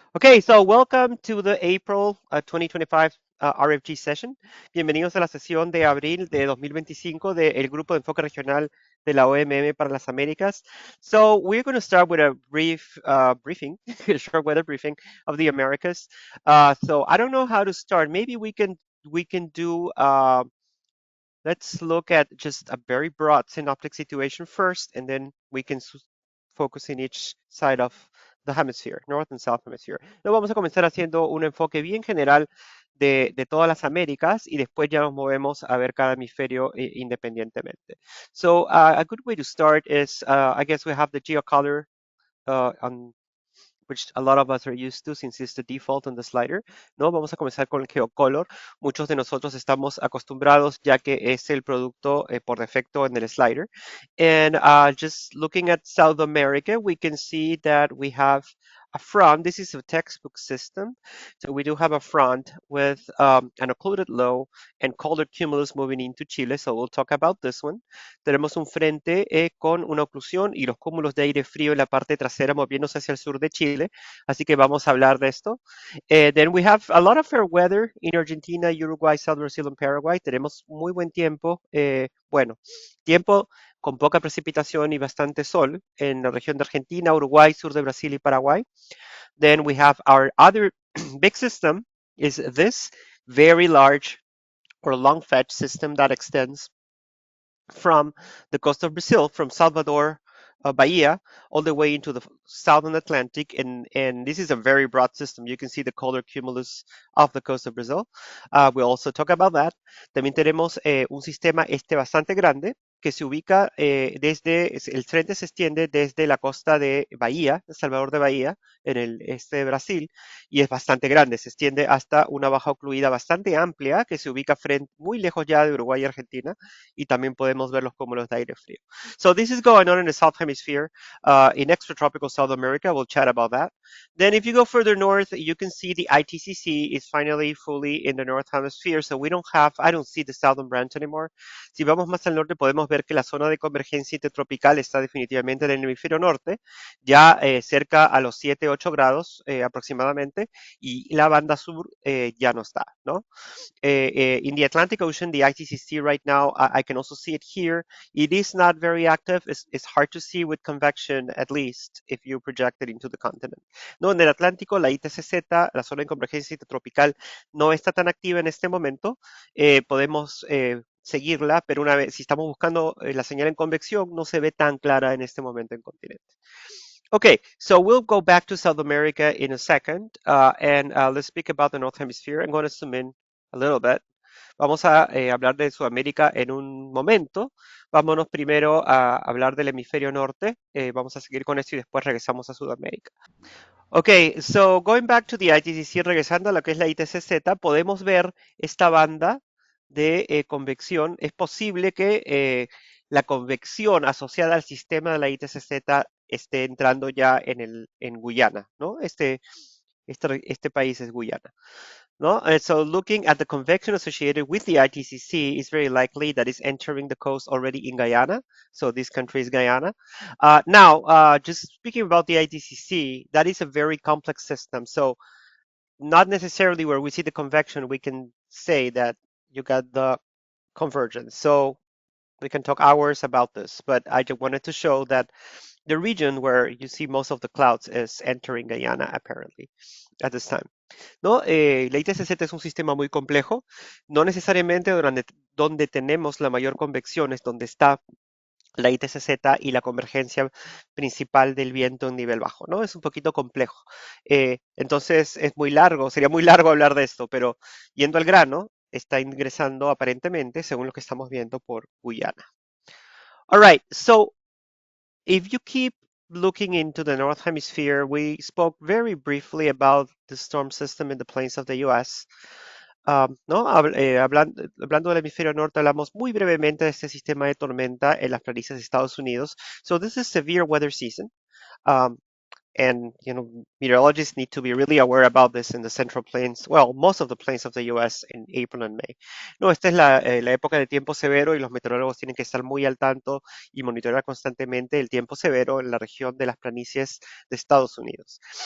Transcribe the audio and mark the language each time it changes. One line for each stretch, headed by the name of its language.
English: Okay, so welcome to the April 2025 RFG session.
Spanish: Bienvenidos a la sesión de abril de 2025 del Grupo de Enfoque Regional de la OMM para las Américas.
English: So we're going to start with a brief briefing, a short weather briefing of the Americas. So I don't know how to start. Maybe we can do let's look at just a very broad synoptic situation first, and then we can focus in each side of the hemisphere, North and South Hemisphere.
Spanish: Luego vamos a comenzar haciendo un enfoque bien general de todas las Américas y después ya nos movemos a ver cada hemisferio independientemente.
English: So a good way to start is, I guess we have the geocolor on which a lot of us are used to since it's the default on the slider, ¿no?
Spanish: Vamos a comenzar con el GeoColor. Muchos de nosotros estamos acostumbrados ya que es el producto por defecto en el slider.
English: And just looking at South America, we can see that we have a front. This is a textbook system. So we do have a front with an occluded low and colored cumulus moving into Chile. So we'll talk about this one.
Spanish: Tenemos un frente con una oclusión y los cúmulos de aire frío en la parte trasera moviéndose hacia el sur de Chile. Así que vamos a hablar de esto.
English: Then we have a lot of fair weather in Argentina, Uruguay, South Brazil, and Paraguay.
Spanish: Tenemos muy buen tiempo. Bueno, tiempo con poca precipitación y bastante sol en la región de Argentina, Uruguay, sur de Brasil y Paraguay.
English: Then we have our other big system is this very large or long fetch system that extends from the coast of Brazil, from Salvador, Bahia, all the way into the southern Atlantic. And this is a very broad system. You can see the color cumulus of the coast of Brazil. We'll also talk about that.
Spanish: También tenemos un sistema bastante grande que se ubica el frente se extiende desde la costa de Bahía, Salvador de Bahía, en el este de Brasil, y es bastante grande. Se extiende hasta una baja ocluida bastante amplia que se ubica muy lejos ya de Uruguay y Argentina, y también podemos ver los cúmulos de aire frío.
English: So this is going on in the South Hemisphere. In extratropical South America, we'll chat about that. Then if you go further north, you can see the ITCC is finally fully in the North Hemisphere. So I don't see the southern branch anymore.
Spanish: Si vamos más al norte, podemos ver que la zona de convergencia intertropical está definitivamente en el hemisferio norte, ya cerca a los 7-8 grados aproximadamente, y la banda sur ya no está, ¿no?
English: In the Atlantic Ocean, the ITCC right now, I can also see it here. It is not very active. It's hard to see with convection, at least, if you project it into the continent.
Spanish: No, en el Atlántico, la ITCZ, la zona de convergencia intertropical, no está tan activa en este momento. Podemos seguirla, pero una vez, si estamos buscando la señal en convección, no se ve tan clara en este momento en continente.
English: Okay, so we'll go back to South America in a second, and let's speak about the North Hemisphere. I'm going to zoom in a little bit.
Spanish: Vamos a hablar de Sudamérica en un momento. Vámonos primero a hablar del hemisferio norte. Vamos a seguir con esto y después regresamos a Sudamérica.
English: Okay, so going back to the ITCC,
Spanish: regresando a lo que es la ITCZ, podemos ver esta banda de convección. Es posible que la convección asociada al sistema de la ITCZ esté entrando ya en Guyana, ¿no? Este país es Guyana. No?
English: And so looking at the convection associated with the ITCC, it's very likely that it's entering the coast already in Guyana. So this country is Guyana. Now, just speaking about the ITCC, that is a very complex system. So not necessarily where we see the convection, we can say that you got the convergence. So we can talk hours about this, but I just wanted to show that the region where you see most of the clouds is entering Guyana apparently at this time. ¿No?
Spanish: La ITCZ es un sistema muy complejo, no necesariamente donde tenemos la mayor convección es donde está la ITCZ y la convergencia principal del viento en nivel bajo, ¿no? Es un poquito complejo. Entonces es muy largo, sería muy largo hablar de esto, pero yendo al grano, está ingresando aparentemente, según lo que estamos viendo, por Guyana.
English: All right, so if you keep looking into the North Hemisphere, we spoke very briefly about the storm system in the plains of the US. ¿No?
Spanish: Hablando del hemisferio norte, hablamos muy brevemente de este sistema de tormenta en las planicies de Estados Unidos.
English: So this is severe weather season.
Spanish: Um,
English: And meteorologists need to be really aware about this in the Central Plains, well, most of the plains of the US in April and May.
Spanish: No, esta es la época de tiempo severo y los meteorólogos tienen que estar muy al tanto y monitorear constantemente el tiempo severo en la región de las planicies de Estados Unidos.